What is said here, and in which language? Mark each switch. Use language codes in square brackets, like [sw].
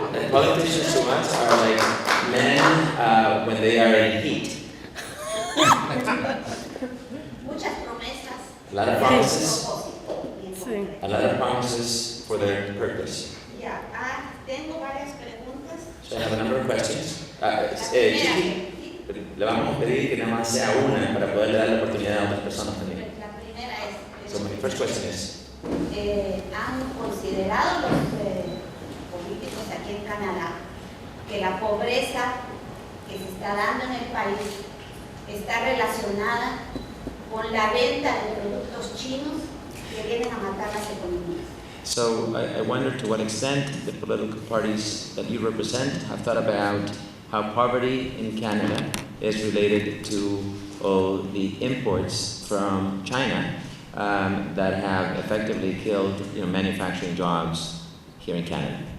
[en] Politicians to us are like men when they are in heat. [es] Muchas promesas. [en] A lot of promises. [es] Sí. [en] A lot of promises for their purpose. [es] Ya, tengo varias preguntas. [en] So I have a number of questions. [es] Chiqui, le vamos a pedir que nada más sea una para poder dar la oportunidad a otras personas también. La primera es, [en] So my first question is, [es] ¿han considerado los políticos aquí en Canadá que la pobreza que se está dando en el país está relacionada con la venta de productos chinos que vienen a matar las economías? [en] so I wonder to what extent the political parties that you represent have thought about how poverty in Canada is related to all the imports from China that have effectively killed manufacturing jobs here in Canada.